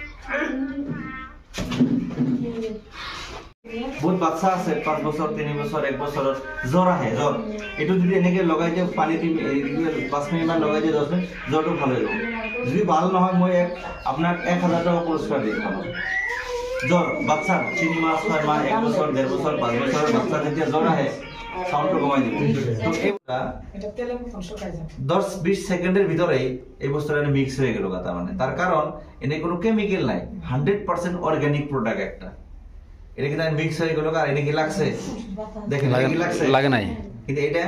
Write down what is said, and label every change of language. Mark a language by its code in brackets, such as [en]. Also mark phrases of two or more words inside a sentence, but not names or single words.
[as] বহুত বাচ্চা আছে 5 বছৰ 3 বছৰ 1 বছৰত জ্বৰ আহে, জ্বৰ এইটো যদি এনেকে লগাই দিয়ে পানী 5 মিনিটমান লগাই দিয়ে 10 মিনিট জ্বৰটো ভাল হৈ যাব। যদি ভাল নহয় মই আপোনাক 1000 টকা পুৰস্কাৰ দিম। জ্বৰ বাচ্চা 3 মাহ 6 মাহ 1 বছৰ 1.5 বছৰ 5 বছৰৰ বাচ্চা যেতিয়া জ্বৰ আহে সাউন্ডটো কমাই দিব। [bn] তো এইটা 10-20 সেকেন্ডের ভিতরে এই বস্তুটা মিক্স হয়ে গেল কথা মানে তার কারণ এনে কোনো কেমিক্যাল নাই, 100% [en] organic product [bn] একটা। এটা কিন্তু মিক্স হয়ে গেল আর এনে কি লাগছে দেখেন কি লাগছে লাগে নাই কিন্তু এটা